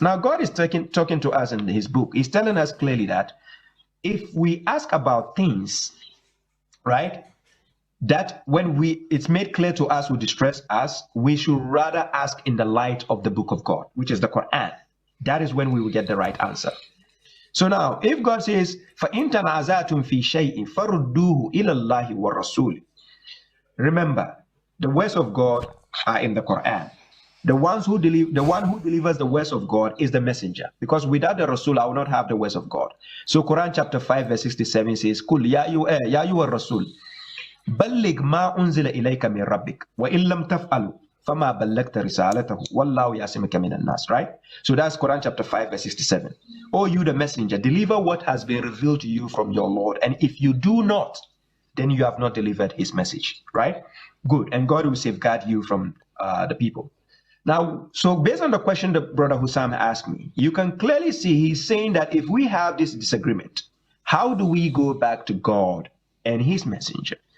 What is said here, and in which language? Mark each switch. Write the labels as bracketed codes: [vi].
[en] Now, God is talking to us in his book. He's telling us clearly that if we ask about things, right, that when it's made clear to us will distress us, we should rather ask in the light of the book of God, which is the Quran. That is when we will get the right answer. So now, if God says, [ar] فَإِن تَنَازَعْتُمْ فِي شَيْءٍ فَرُدُّوهُ إِلَى اللَّهِ وَالرَّسُولِ. [en] Remember, the words of God are in the Quran. The one who delivers the words of God is the messenger. Because without the Rasul, I will not have the words of God. So Quran chapter 5, verse 67 says, [ar] قُلْ يَا أَيُّهَا الرَّسُولُ بَلِّغْ مَا أُنزِلَ إِلَيْكَ مِنْ رَبِّكَ وَإِن لَمْ تَفْعَلُوا فَمَا بَلَّغْتَ رِسَالَتَهُ وَاللَّهُ يَعْصِمُكَ مِنَ النَّاسِ. [en] Right? So that's Quran chapter 5, verse 67. Oh, you the messenger, deliver what has been revealed to you from your Lord. And if you do not, then you have not delivered his message. Right? Good. And God will safeguard you from the people. Now, so based on the question that Brother Hussam asked me, you can clearly see he's saying that if we have this disagreement, how do we go back to God and his messenger?